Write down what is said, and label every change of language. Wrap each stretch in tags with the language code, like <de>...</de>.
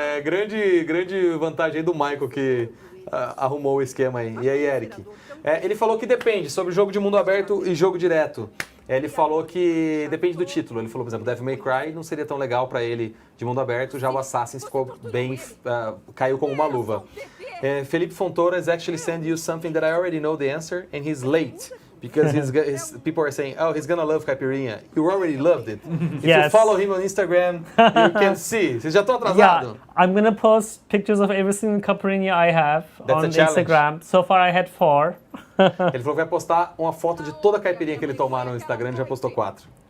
<pt>Grande vantagem aí do Michael que arrumou o esquema aí. E aí, Eric? Ele falou que depende sobre jogo de mundo aberto e jogo direto. Ele falou que depende do título. Ele falou, por exemplo, Devil May Cry não seria tão legal para ele de mundo aberto, já o Assassin's ficou bem, caiu como uma luva.</pt> <en>Felipe Fontoura is actually sending you something that I already know the answer and he's late. Because his people are saying, oh, he's gonna love Caipirinha. You already loved it. If you follow him on Instagram, you can see.</en> <pt>Vocês já estão atrasados?</pt> <en>Yeah, I'm gonna post pictures of every single Caipirinha I have on Instagram. So far I had 4.</en> <pt>Ele falou que vai postar uma foto de toda a caipirinha que ele tomar no Instagram e já postou 4.</pt>